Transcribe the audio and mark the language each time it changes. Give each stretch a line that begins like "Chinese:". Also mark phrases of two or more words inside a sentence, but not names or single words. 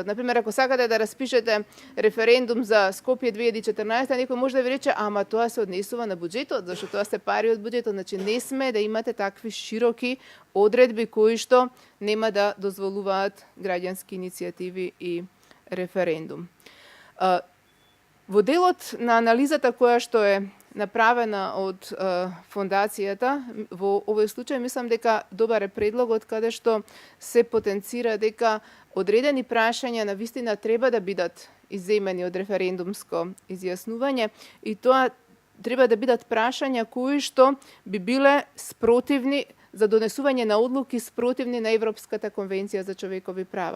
Macedonian: Например, ако сакате да распишете референдум за Скопје 2014, неко може да ви рече, ама то се однесува на буџетот, зашто то се пари од буџетот. Значи, не сме да имате такви широки одредби који што нема да дозволуват граѓански иницијативи и референдум. Во делот на анализата која што е направена од фондацијата, во овој случај мислам дека добар е предлогот каде што се потенцира дека одредени прашања на вистина треба да бидат изземени од референдумско изјаснување и тоа треба да бидат прашања кои што би биле спротивни за донесување на одлуки спротивни на Европската конвенција за човекови права.